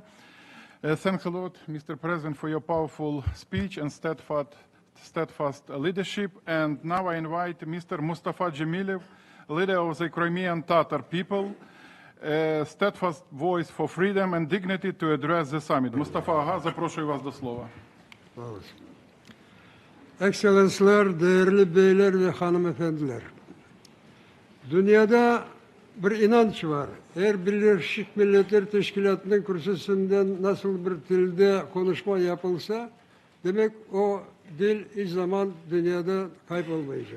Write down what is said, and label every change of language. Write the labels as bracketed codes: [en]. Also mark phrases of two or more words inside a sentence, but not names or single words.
[en] Thanks a lot, Mr. President, for your powerful speech and steadfast leadership. And now I invite Mr. Mustafa Dzhemilev, leader of the Crimean Tatar people, a steadfast voice for freedom and dignity, to address the summit. [uk] Mustafa, запрошую вас до слова. [tr] Ekselanslar, değerli beyler ve hanımefendiler. Dünyada bir inanç var. Eğer Birleşmiş Milletler Teşkilatı'nın kürsüsünden nasıl bir dilde konuşma yapılsa, demek o dil hiç zaman dünyada kaybolmayacak.